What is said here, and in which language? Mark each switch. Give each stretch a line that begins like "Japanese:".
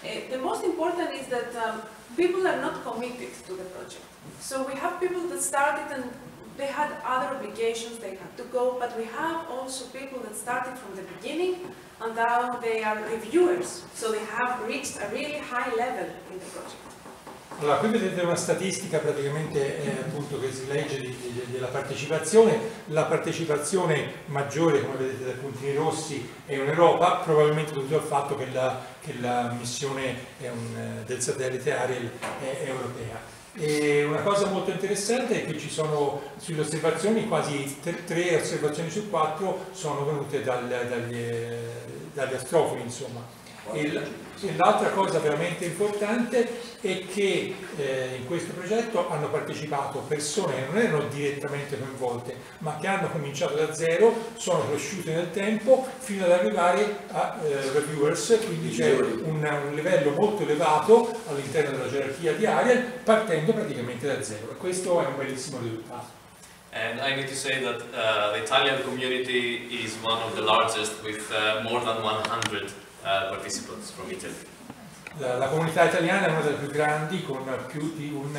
English: The most important is that people are not committed to the project. So we have people that started and they had other obligations, they had to go, but we have also people that started from the beginning and now they are reviewers. So they have reached a really high level in the project.
Italian: Allora, qui vedete una statistica praticamente appunto che si legge della partecipazione. La partecipazione maggiore, come vedete dai puntini rossi, è in Europa, probabilmente dovuto al fatto che la missione del satellite Ariel è europea. E una cosa molto interessante è che ci sono sulle osservazioni, quasi 3 osservazioni su 4 sono venute dagli astrofili, insomma. E l'altra cosa veramente importante è che in questo progetto hanno partecipato persone che non erano direttamente coinvolte, ma che hanno cominciato da zero, sono cresciute nel tempo fino ad arrivare a reviewers, quindi c'è un livello molto elevato all'interno della gerarchia di Ariel, partendo praticamente da zero. E questo è un bellissimo risultato.
English: And I need to say that the Italian community is one of the largest, with more than 100 participants from Italy.
Italian: La comunità italiana è una delle più grandi, con più di